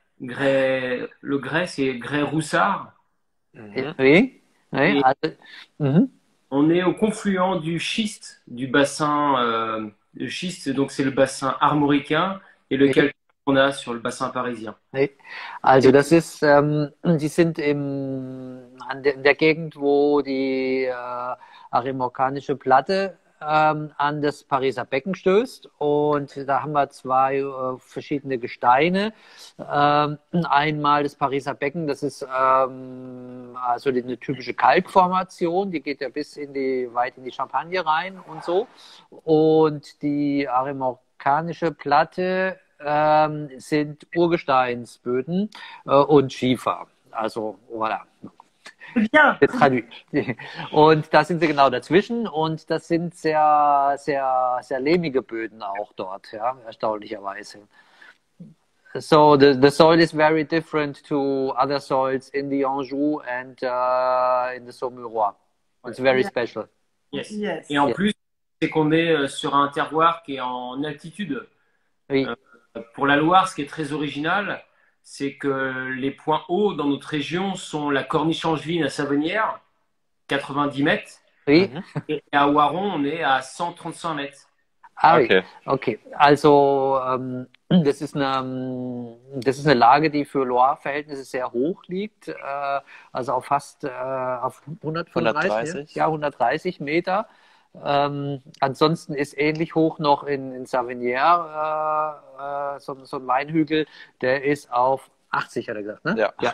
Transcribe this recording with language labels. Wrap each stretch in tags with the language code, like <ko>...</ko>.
<fr>Le grès, c'est grès roussard. Oui. On est au confluent du schiste, du bassin de schiste. Donc, c'est le bassin armoricain et lequel on a sur le bassin parisien.</fr> <de>Also, das ist, die sind in der Gegend, wo die armorikanische Platte an das Pariser Becken stößt, und da haben wir zwei verschiedene Gesteine. Einmal das Pariser Becken, das ist also eine typische Kalkformation, die geht ja weit in die Champagne rein und so. Und die armorikanische Platte sind Urgesteinsböden und Schiefer. Also, voilà. Ja. Und da sind sie genau dazwischen, und das sind sehr, sehr, sehr lehmige Böden auch dort, ja, erstaunlicherweise.</de> <en>So the soil is very different to other soils in the Anjou and in the Saumurois. It's very special. Yes. Yes.</en> <fr>Et en plus, c'est qu'on est sur un terroir qui est en altitude. Oui. Pour la Loire, ce qui est très original, c'est que les points hauts dans notre région sont la corniche angevine à Savonnières, 90 mètres. Oui. Et à Oiron, on est à 135 mètres. Ah,</fr> <en>Okay. Okay.</en> <de>Also das ist eine Lage, die für Loire-Verhältnisse sehr hoch liegt, also auf fast auf 135, ja, 130 Meter. Ansonsten ist ähnlich hoch noch in Savonnières so ein Weinhügel, der ist auf 80, hat er gesagt, ne?</de>